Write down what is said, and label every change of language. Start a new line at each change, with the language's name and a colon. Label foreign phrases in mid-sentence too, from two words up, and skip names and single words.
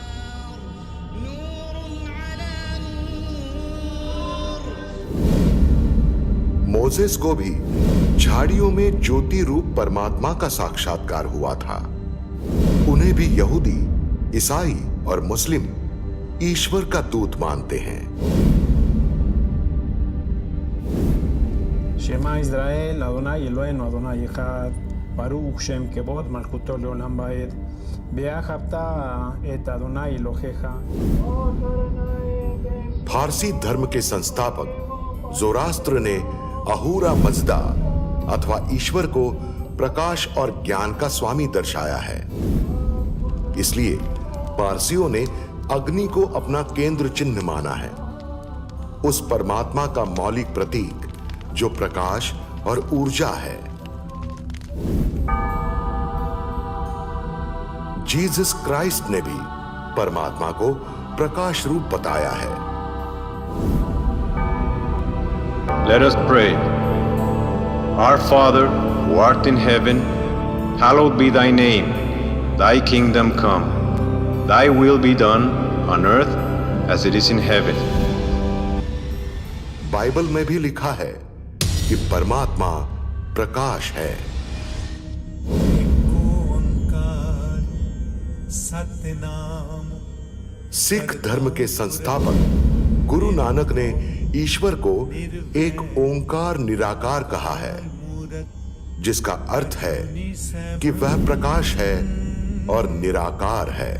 Hindi: मोसेस को भी झाड़ियों में ज्योति रूप परमात्मा का साक्षात्कार हुआ था। उन्हें भी यहूदी, ईसाई और मुस्लिम ईश्वर का दूत मानते हैं।
Hebrew: שמע ישראל אדוני אלוהינו אדוני echad ברוך שם כבוד מלכותו לעולם ועד ביחדת את אדוני אלוהיך।
Hindi: फारसी धर्म के संस्थापक जोरास्त्र ने अहूरा मजदा अथवा ईश्वर को प्रकाश और ज्ञान का स्वामी दर्शाया है। इसलिए पारसियों ने अग्नि को अपना केंद्र चिन्ह माना है, उस परमात्मा का मौलिक प्रतीक जो प्रकाश और ऊर्जा है। जीसस क्राइस्ट ने भी परमात्मा को प्रकाश रूप बताया है।
English: Let us pray. Our Father, who art in heaven, hallowed be thy name. Thy kingdom come. Thy will be done on earth as it is in heaven.
Hindi: बाइबल में भी लिखा है कि परमात्मा प्रकाश है। सिख धर्म के संस्थापक गुरु नानक ने ईश्वर को एक ओंकार निराकार कहा है, जिसका अर्थ है कि वह प्रकाश है और निराकार है।